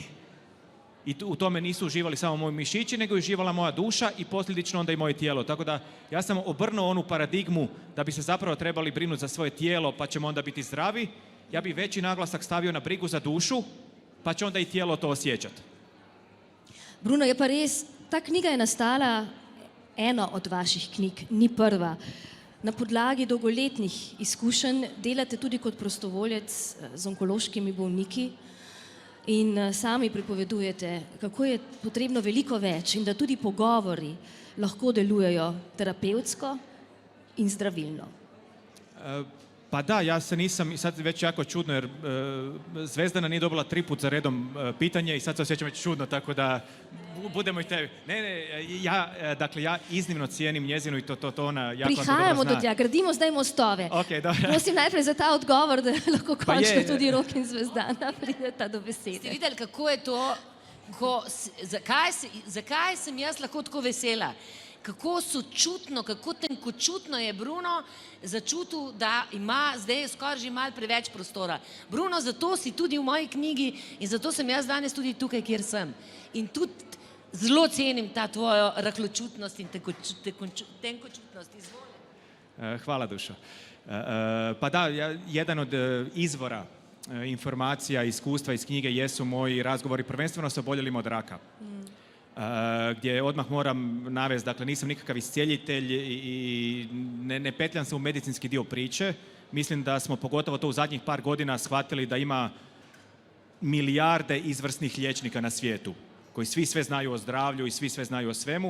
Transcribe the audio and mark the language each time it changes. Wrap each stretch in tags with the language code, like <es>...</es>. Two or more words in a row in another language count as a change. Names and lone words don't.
<hr>I u tome nisu uživali samo moji mišići, nego je uživala moja duša i posljedično onda i moje tijelo. Tako da ja sam obrnuo onu paradigmu da bi se zapravo trebali brinuti za svoje tijelo pa ćemo onda biti zdravi. Ja bi veći naglasak stavio na brigu za dušu, pa će onda i tijelo to osjećati.</hr> <sl>Bruno, je pa res, ta knjiga je nastala, ena od vaših knjig, ni prva. Na podlagi dolgoletnih izkušenj delate tudi kot prostovoljec z onkološkimi bolniki in sami pripovedujete, kako je potrebno veliko več in da tudi pogovori lahko delujejo terapevtsko in zdravilno.</sl> <hr>Pa da, ja se nisam, sad već jako čudno jer Zvezdana nije dobila 3 put za redom pitanje i sad se osjećam već čudno, tako da budemo i tebi. Ja iznimno cijenim njezinu i to ona jako dobro zna.</hr> <sl>Prihajamo do tja, gradimo zdaj mostove. Okay, dobro. Prosim najprej za ta odgovor, da lahko končno tudi Rok in Zvezdana prideta do besede. Ste videli, kako je to, zakaj sem jaz lahko tako vesela? Kako sočutno, kako tenkočutno je Bruno začutil, da ima zdaj skoraj že malo preveč prostora. Bruno, zato si tudi v moji knjigi in zato sem jaz danes tudi tukaj, kjer sem. In tudi zelo cenim ta tvojo rahločutnost in tenkočutnost. Izvoli.</sl> <hr>Hvala, Dušo. Pa da, jedan od izvora informacija, iskustva iz knjige jesu moji razgovori prvenstveno sa oboljelima od raka. Gdje odmah moram navesti, dakle nisam nikakav iscijeljitelj i ne petljam se u medicinski dio priče. Mislim da smo pogotovo to u zadnjih par godina shvatili da ima milijarde izvrsnih liječnika na svijetu koji svi sve znaju o zdravlju i svi sve znaju o svemu.</hr>